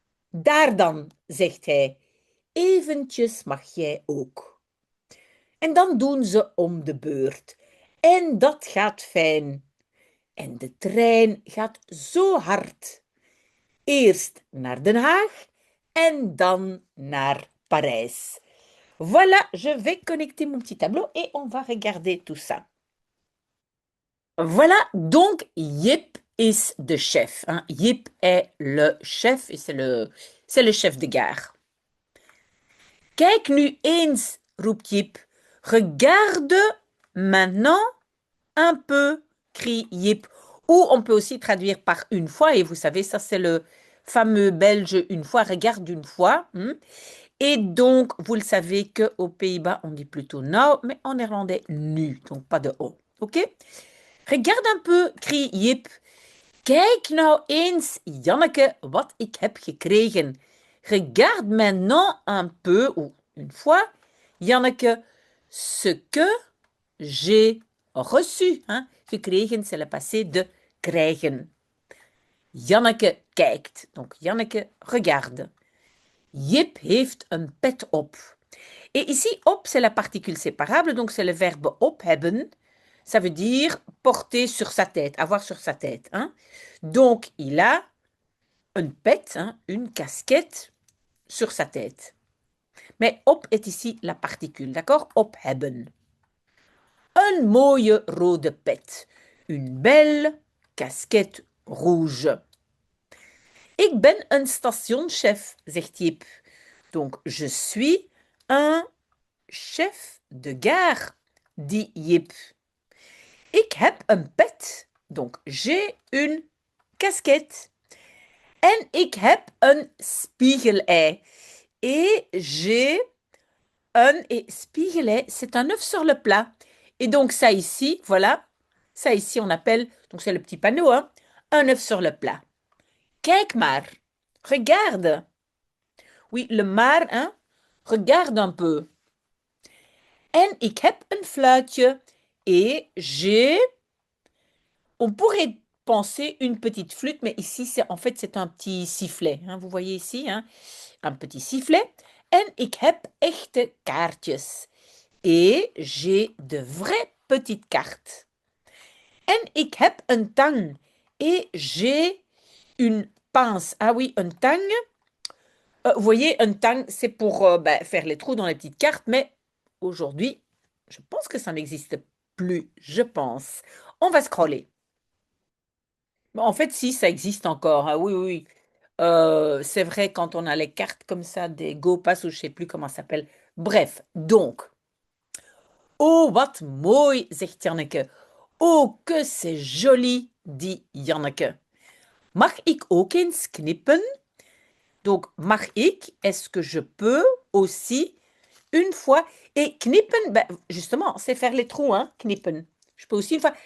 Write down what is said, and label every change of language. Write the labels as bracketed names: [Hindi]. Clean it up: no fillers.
[Dutch] Daar dan, zegt hij, eventjes mag jij ook. En dan doen ze om de beurt. En dat gaat fijn. En de trein gaat zo hard. Eerst naar Den Haag en dan naar Parijs. [French] Voilà, je vais connecter mon petit tableau et on va regarder tout ça. Voilà, donc [Dutch] Jip is de chef. Hein. [French] Jip est le chef et c'est le chef de gare. [Dutch] Kijk nu eens, roept Jip. [French] Regarde maintenant un peu, crie Jip. Ou on peut aussi traduire par une fois, et vous savez, ça c'est le fameux belge une fois, regarde une fois. Et donc, vous le savez qu'aux Pays-Bas, on dit plutôt nou, mais en néerlandais, nu, donc pas de o. Ok? Regarde un peu, crie Jip. [Dutch] Kijk nou eens, Janneke, wat ik heb gekregen. [French] Regarde maintenant un peu, ou une fois, Janneke, ce que j'ai reçu. Hein? Gekregen, c'est le passé de krijgen. [Dutch] Janneke kijkt. [French] Donc, Janneke regarde. [Dutch] Jip heeft een pet op. [French] Et ici, op, c'est la particule séparable, donc c'est le verbe op hebben. Ça veut dire porter sur sa tête, avoir sur sa tête. Hein? Donc, il a une pet, hein, une casquette sur sa tête. Mais op est ici la particule, d'accord? [Dutch] Op hebben. Een mooie rode pet. [French] Une belle casquette rouge. [Dutch] Ik ben een stationchef, zegt Jip. [French] Donc, je suis un chef de gare, dit Jip. [Dutch] Ik heb een pet, [French] donc j'ai une casquette. [Dutch] En ik heb een spiegelei. [French] Et j'ai un... Et spiegelei, c'est un œuf sur le plat. Et donc ça ici, voilà, ça ici on appelle, donc c'est le petit panneau, hein, un œuf sur le plat. [Dutch] Kijk maar, [French] regarde. Oui, le maar, hein, regarde un peu. [Dutch] En ik heb een fluitje. [French] Et j'ai... On pourrait penser une petite flûte, mais ici, en fait, c'est un petit sifflet. Hein, vous voyez ici, hein, un petit sifflet. [Dutch] En ik heb echte kaartjes. [French] Et j'ai de vraies petites cartes. [Dutch] En ik heb een tang. [French] Et j'ai une pince. Ah oui, une tang. Vous voyez, un tang, c'est pour faire les trous dans les petites cartes, mais aujourd'hui, je pense que ça n'existe plus. Je pense. On va scroller. En fait, si, ça existe encore. Hein, oui, oui, oui. C'est vrai, quand on a les cartes comme ça, des go-pass ou je sais plus comment ça s'appelle. Bref, donc. [Dutch] Oh, wat mooi, zegt Janneke. [French] Oh, que c'est joli, dit Janneke. [Dutch] Mag ik ook eens knippen? [French] Donc, [Dutch] mag ik, [French] est-ce que je peux aussi une fois? Et knippen, ben, justement, c'est faire les trous, hein, knippen. Je peux aussi une fois.